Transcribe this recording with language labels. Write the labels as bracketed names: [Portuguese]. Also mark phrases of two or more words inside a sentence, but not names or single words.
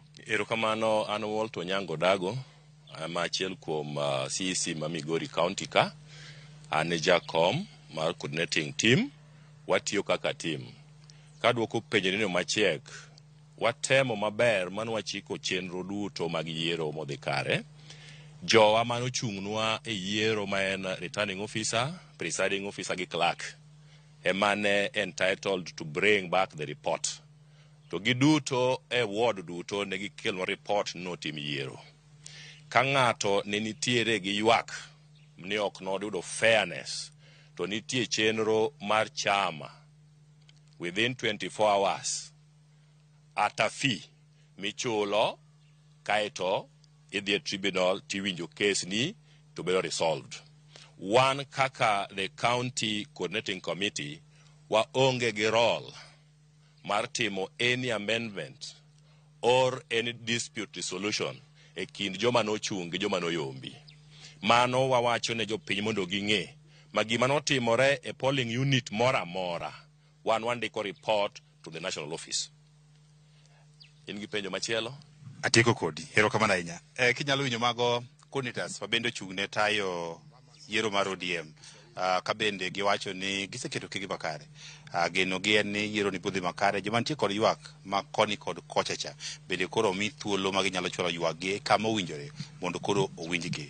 [Luo (Kenya and Tanzania)] Erokamano an Walter Onyango Dago ama achiel kuom CEC ma Migori County ka an jakom mar coordinating team watiyo kaka team. Kadwoko penjo nino machiek watemo maber mano wachiko chenro duto mag yiero modhi kare jowa mano chung'nwa e yiero ma en [English] returning officer, presiding officer [Luo (Kenya and Tanzania)] gi clerk emane [English] entitled to bring back the report [Luo (Kenya and Tanzania)] to giduto e ward duto ne gikelwa report no tim yiero ka ng'ato ne nitiere gi ywak ni ok noyudo fairness to nitie chenro mar chama [English] within 24 hours at a fee [Luo (Kenya and Tanzania)] michulo kaito idhi tribunal tiwinjo case ni [English] to be resolved. [Luo (Kenya and Tanzania)] One kaka [English] the county coordinating committee [Luo (Kenya and Tanzania)] wa onge gi role mar timo [English] any amendment or any dispute resolution [Luo (Kenya and Tanzania)] e kind joma no chung gi joma no yombi. Mano wawacho ne jopiny mondo ging'e ma gima notimore e [English] polling unit [Luo (Kenya and Tanzania)] mora mora [English] one day report to the national office. [Luo (Kenya and Tanzania)] In gi penjo machielo atieko kodi erokamano ahinya kinyalo winjo mago coordinators mabende ochung' ne tayo yiero mar ODM ka bende giwacho ni giseketo kigi makare. Geno gi en ni yiero ni budhi makare, joma nitie kod ywak ma koni kod kochacha bende koro omi thuolo ma ginyalo chwalo ywak gi kama owinjore mondo koro owinjgi.